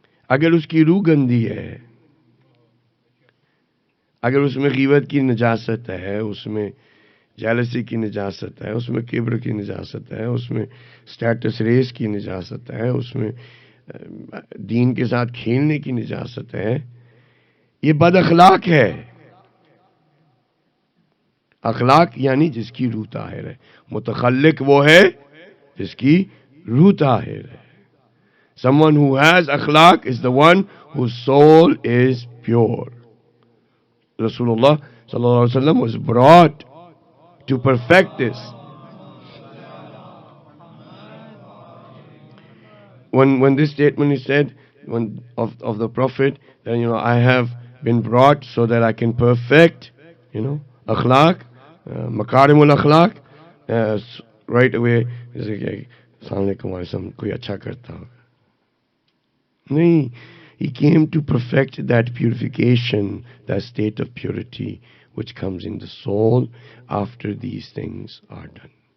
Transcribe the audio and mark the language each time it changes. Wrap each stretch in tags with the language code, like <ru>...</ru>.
<ur>اگر اس کی روح گندی ہے، اگر اس میں غیبت کی نجاست ہے، اس میں جیلسی کی نجاست ہے، اس میں کبر کی نجاست ہے، اس میں سٹیٹس ریس کی نجاست ہے، اس میں دین کے ساتھ کھیلنے کی نجاست ہے، یہ بد اخلاق ہے. اخلاق یعنی جس کی روح طاہر ہے. متخلق وہ ہے جس کی روح طاہر ہے.</ur> <en>Someone who has akhlaq is the one whose soul is pure. Rasulullah sallallahu alaihi wasallam was brought to perfect this. When this statement is said of the Prophet, then I have been brought so that I can perfect, akhlaq, makarimul akhlaq. Right away,</en> <ur>السلام علیکم وعلیکم کوئی اچھا کرتا ہوگا. نہیں,</ur> <en>he came to perfect that purification, that state of purity which comes in the soul after these things are done.</en>